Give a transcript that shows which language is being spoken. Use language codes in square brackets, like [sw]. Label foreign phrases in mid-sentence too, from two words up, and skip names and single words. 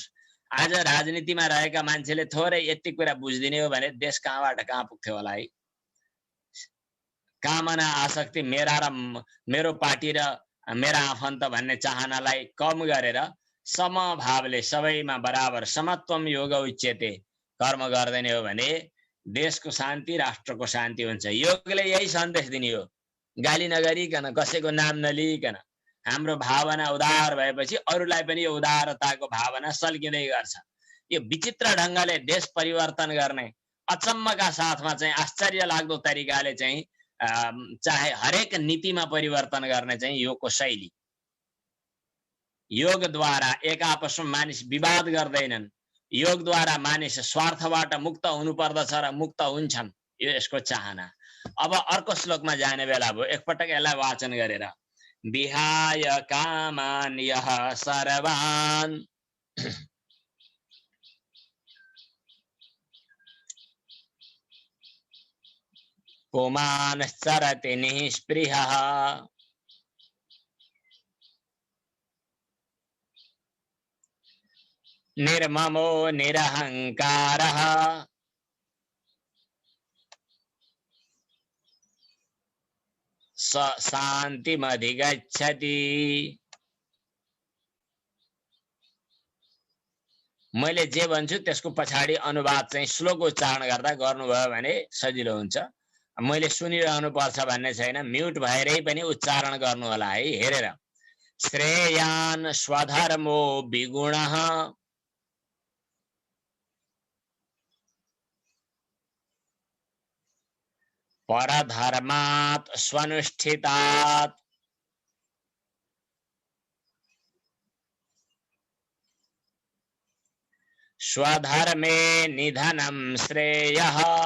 [ne] आज राजनीतिमा रहेका मान्छेले थोरै यति कुरा बुझिदिने हो भने देश कहाँबाट कहाँ पुग्थ्यो होला है। कामना आसक्ति, मेरा र मेरो पार्टी र मेरा आफन्त भन्ने चाहनालाई कम गरेर समभावले सबैमा बराबर [sa] समत्वम योग उच्यते [ne] कर्म गर्दैन हो भने देशको शान्ति, राष्ट्रको शान्ति हुन्छ। योगले यही सन्देश दिने हो, गाली नगरिकन, कसैको नाम नलिकन। हाम्रो भावना उदार भएपछि अरूलाई पनि यो उदारताको भावना सल्किँदै गर्छ। यो विचित्र ढङ्गले देश परिवर्तन गर्ने, अचम्मका साथमा चाहिँ आश्चर्य लाग्दो तरिकाले चाहिँ चाहे हरेक नीतिमा परिवर्तन गर्ने चाहिँ योगको शैली। योगद्वारा एक आपसमा मानिस विवाद गर्दैनन्, योगद्वारा मानिस स्वार्थबाट मुक्त हुनुपर्दछ र मुक्त हुन्छन्, यो यसको चाहना। अब अर्को श्लोकमा जाने बेला भयो, एकपटक यसलाई वाचन गरेर। [sa] विहाय कामान यः सर्वान् पुमानश्चरति निःस्पृहः निर्ममो निरहंकारः स शान्तिमधिगच्छति। [ne] मैले जे भन्छु त्यसको पछाडि अनुवाद चाहिँ श्लोक उच्चारण गर्दा गर्नुभयो भने सजिलो हुन्छ। मैले सुनिरहनु पर्छ भन्ने छैन, म्युट भएरै पनि उच्चारण गर्नु होला है, हेरेर। [sa] श्रेयान् स्वधर्मो विगुणः परधर्मात् स्वनुष्ठितात् स्वधर्मे निधनं श्रेयः